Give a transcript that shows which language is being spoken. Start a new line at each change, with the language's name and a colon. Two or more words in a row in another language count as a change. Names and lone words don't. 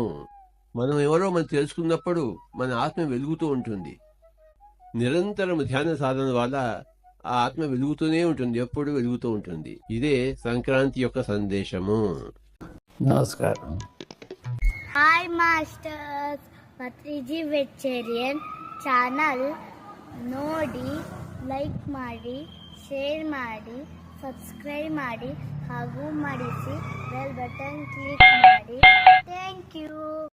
Telugu: మనం ఎవరో మనం తెలుసుకున్నప్పుడు మన ఆత్మ వెలుగుతూ ఉంటుంది. నిరంతరం ధ్యాన సాధన వల్ల ఆ ఆత్మ వెలుగుతూనే ఉంటుంది, ఎప్పుడు వెలుగుతూ ఉంటుంది. ఇదే సంక్రాంతి యొక్క సందేశము. నమస్కారం.
English: Hi masters,
Kannada: ಪತ್ರಿಜಿ ವೆಚ್ಚೇರಿಯನ್ ಚಾನಲ್ ನೋಡಿ, ಲೈಕ್ ಮಾಡಿ, ಶೇರ್ ಮಾಡಿ, ಸಬ್ಸ್ಕ್ರೈಬ್ ಮಾಡಿ ಹಾಗೂ ಮಾಡಿಸಿ
English: bell button click
Kannada: ಮಾಡಿ.
English: Thank you.